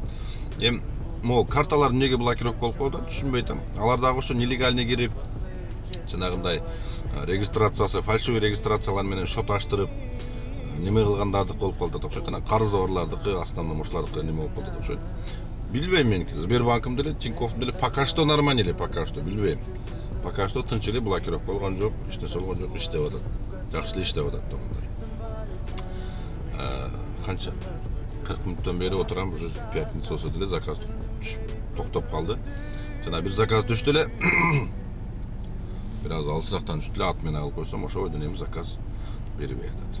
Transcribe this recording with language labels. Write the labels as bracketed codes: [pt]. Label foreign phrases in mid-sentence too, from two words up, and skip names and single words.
[ky] Могу карталар эмнеге блокировка болуп калды, түшүнбөй атам. Алар дагы ошо нелегальный кирип, жанагындай регистрациясы, фальшивый регистрациялар менен шот аштырып, неме кылгандарды болуп калды окшойт. Анан карыздорлардыкы, основном ошолардыкы неме болуп калды окшойт. Билбейм меники, Сбербанкым деле, Тиньковдун деле [ru] пока что нормально [ky] эле, [ru] пока что [ky] билбейм. [ru] Пока что [ky] тынч эле, блокировка болгон жок, эч нерсе болгон жок, иштеп атат. Жакшы эле иштеп атат туугандар. Канча 40 мүнөттөн бери отурам, [ru] уже пятница [ky] болсо деле заказ токтоп калды. Жана бир заказ түштү эле. Бир аз алысырактан түштү эле, ат менен алып койсом, ошо бойдон эми заказ бербей атат.